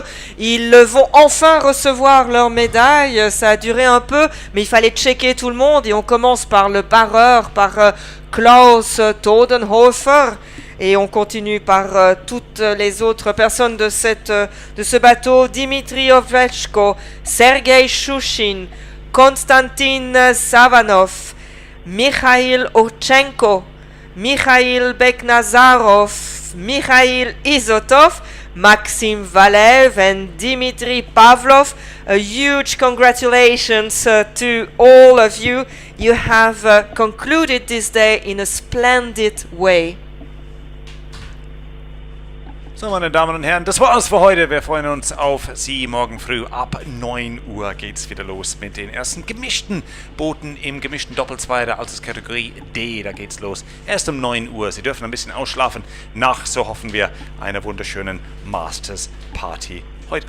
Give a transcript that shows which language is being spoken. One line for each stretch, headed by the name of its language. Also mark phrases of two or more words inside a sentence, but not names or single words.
French: Ils vont enfin recevoir leur médaille. Ça a duré un peu, mais il fallait checker tout le monde. Et on commence par le barreur, par Klaus Todenhofer. Et on continue par toutes les autres personnes de ce bateau.
English: Dimitri Ovechko, Sergei Shushin, Konstantin Savanov, Mikhail Ochenko, Mikhail Beknazarov, Mikhail Izotov, Maxim Valev and Dmitry Pavlov. A huge congratulations to all of you. You have concluded this day in a splendid way. So,
German: meine Damen und Herren, das war's für heute. Wir freuen uns auf Sie morgen früh. Ab 9 Uhr geht's wieder los mit den ersten gemischten Booten im gemischten Doppelzweier, also Kategorie D. Da geht's los. Erst um 9 Uhr. Sie dürfen ein bisschen ausschlafen nach, so hoffen wir, einer wunderschönen Masters Party heute Abend.